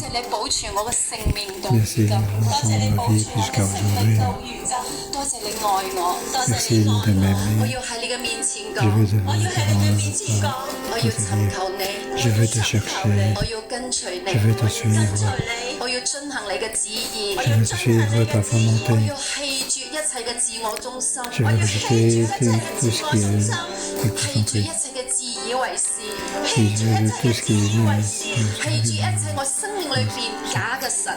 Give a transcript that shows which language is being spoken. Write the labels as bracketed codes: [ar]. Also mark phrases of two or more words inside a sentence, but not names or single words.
[fr] Merci de notre vie jusqu'à aujourd'hui. Merci de m'aimer. Je veux devant te dire, je veux te chercher, je veux te suivre, [yue] 遵行你嘅旨意，我要遵行你嘅旨意，我要棄絕一切嘅自我中心，我要棄絕一切嘅自我中心，棄絕一切嘅自以為是，棄絕一切嘅自以為是，棄絕一切我生命裏邊假嘅神，